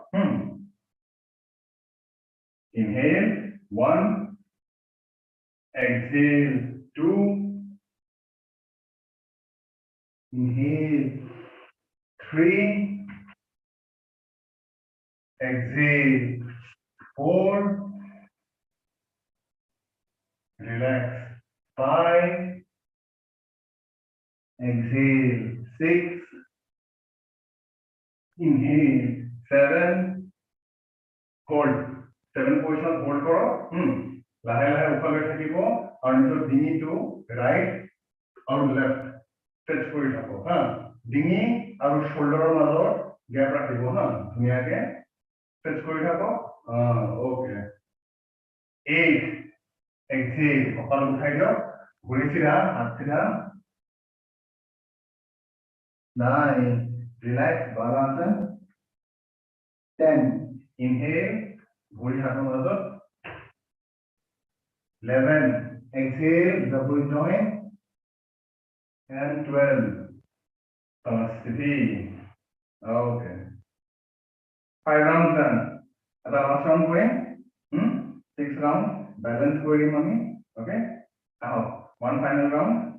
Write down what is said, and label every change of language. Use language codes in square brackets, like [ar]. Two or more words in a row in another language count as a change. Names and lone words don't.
[en] inhale 1 exhale 2 inhale 3 exhale 4 relax 5 exhale 6 inhale 7 hold 7 position hold karo [as] লাহে লাহে upar লৈ থাকিব আৰু নিজৰ ডিঙিটো ৰাইট আৰু লেফট stretch কৰি থাকো হা ডিঙি আৰু শোল্ডাৰৰ মাজত গ্যাপ ৰাখিব হা ধুনীয়াকে stretch কৰি থাকো ওকে 8 exhale কঁকাল উঠাই দিয়ক ভৰি চিধা হাত চিধা [en] 9 relax বালাসন 10 inhale [as] ভৰি হাতৰ মাজত [en] 11 exhale double join and 12 samasthiti okay 5 rounds done at the last round going 6 rounds balance kori mami okay now one final round